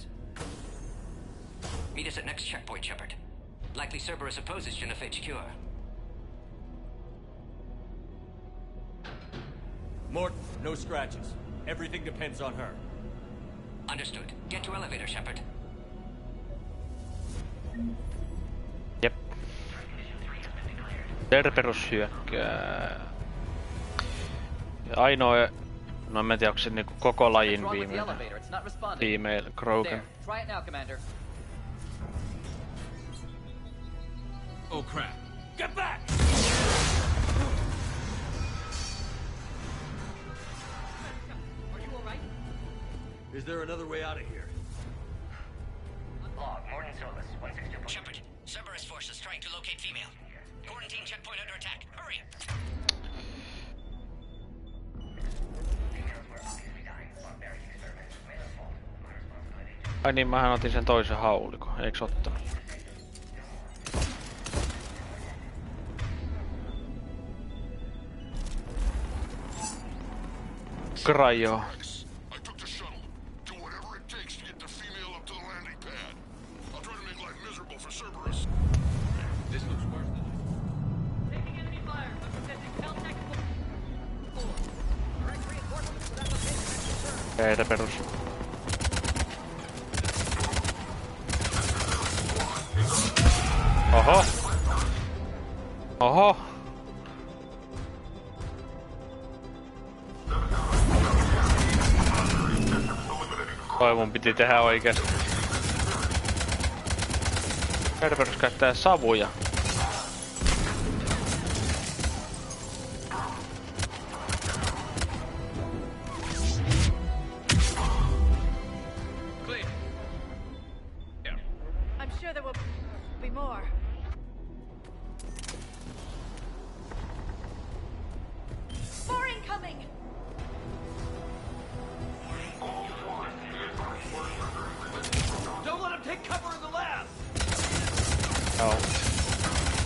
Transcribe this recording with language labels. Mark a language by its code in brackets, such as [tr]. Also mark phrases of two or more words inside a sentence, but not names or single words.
[en] Meet us at next checkpoint, Shepard. Likely Cerberus opposes genophage cure. Morton, no scratches. Everything depends on her. Understood. Get to elevator, Shepard. [fi] Jep. Cerberus hyökkää. Ainoa... No en tiedä, onko se niinku koko lajin female Krogan. [en] Try it now, Commander. Oh crap. Get back! Are you alright? Is there another way out of here? Log, Morton Solus, 162. Shepard, Cerberus forces trying to locate female. Quarantine checkpoint under attack. Hurry! [fi] Ai niin, mähän otin sen toisen haulikon, eiks ottanut? [en] Cryo. I took the shuttle. Do whatever it takes to get the female up to the landing pad. I'll try to make life miserable for Cerberus. This looks worse than Taking enemy fire. I'm presenting Cal Technical. Direct reinforcements to that location. [fi] Teitä perus. Oho. Oho. Toi mun piti tehdä oikeesti. Cerberus käyttää savuja. [en] I'm sure there will be more. More incoming! Don't let him take cover in the lab! Oh.